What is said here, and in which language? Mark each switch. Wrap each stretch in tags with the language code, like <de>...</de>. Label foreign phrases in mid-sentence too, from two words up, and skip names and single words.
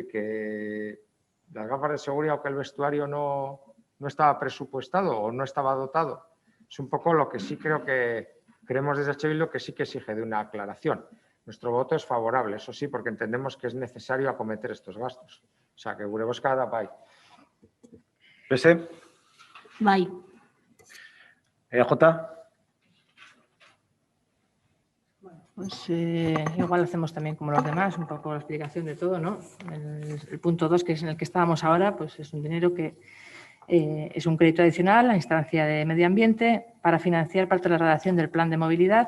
<es>Que las gafas de seguridad o que el vestuario no estaba presupuestado o no estaba dotado. Es un poco lo que sí creo que creemos desde EH Bildu que sí que exige de una aclaración. Nuestro voto es favorable, eso sí, porque entendemos que es necesario acometer estos gastos. O sea, que</es> <eu>gure bozka da bai. PS? Bai. EAJ?</eu> <es>Pues igual hacemos también como los demás, un poco la explicación de todo, ¿no? El punto 2, que es en el que estábamos ahora, pues es un dinero que es un crédito adicional a la instancia de medio ambiente para financiar parte de la redacción del plan de movilidad.</es>